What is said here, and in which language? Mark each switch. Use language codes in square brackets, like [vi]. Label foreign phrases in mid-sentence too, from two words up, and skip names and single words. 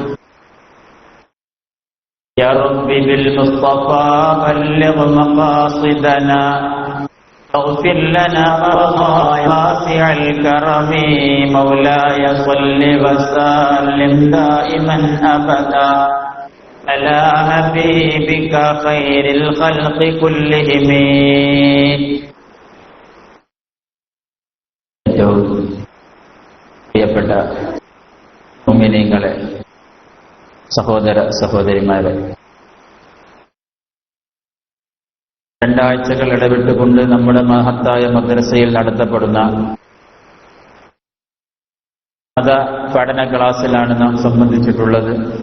[ar] يا رب بالمصطفى بلغ مقاصدنا اغفر لنا وراء واسع الكرم. مولاي صل وسلم دائما أبدا على حبيبك خير الخلق كلهم. [ml] പ്രിയപ്പെട്ട മുഅ്മിനീങ്ങളെ, സഹോദര സഹോദരിമാരെ, 2 ആഴ്ചകൾ ഇടവിട്ടുകൊണ്ട് നമ്മുടെ മഹത്തായ മദ്രസയിൽ നടത്തപ്പെടുന്ന മത പഠന ക്ലാസ്സിലാണ് നാം സംബന്ധിച്ചിട്ടുള്ളത്.